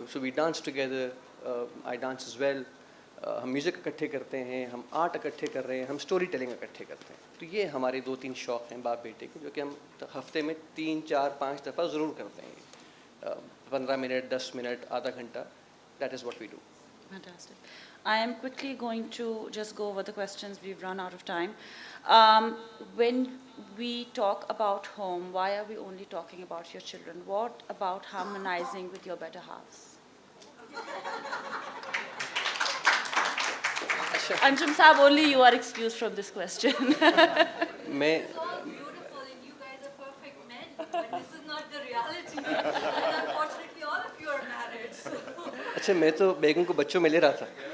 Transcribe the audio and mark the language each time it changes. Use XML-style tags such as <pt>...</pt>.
<en>So we dance together, I dance as well.</en> <hi>हम music इकट्ठे करते हैं, हम आर्ट इकट्ठे कर रहे हैं, हम स्टोरी टेलिंग इकट्ठे करते हैं. तो ये हमारे 2-3 शौक़ हैं बाप बेटे के, जो कि हम हफ्ते में 3-4-5 दफ़ा ज़रूर करते हैं. 15 मिनट, 10 मिनट, आधा घंटा.</hi> <en>That is what we do. Fantastic. I am quickly going to just go over the questions. We've run out of time. When we talk about home, why are we only talking about your children? What about harmonizing with your better halves? Anjum Saab, only you are excused from this question.</en> <hi>मैं</hi> <en>Beautiful, and you guys are perfect men, but this is not the reality. And unfortunately, all of you are married. So.</en> <hi>अच्छा, मैं तो बेगम को बच्चों में ले रहा था.</hi>